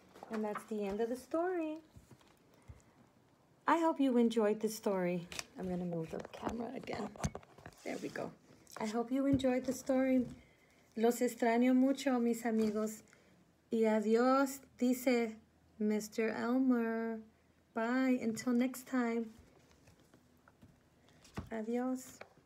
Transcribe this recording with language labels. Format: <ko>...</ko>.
<en>And that's the end of the story. I hope you enjoyed the story. I'm going to move the camera again. There we go. I hope you enjoyed the story.</en> <es>Los extraño mucho, mis amigos. Y adiós, dice Mr. Elmer.</es> <en>Bye. Until next time. Adiós.</en>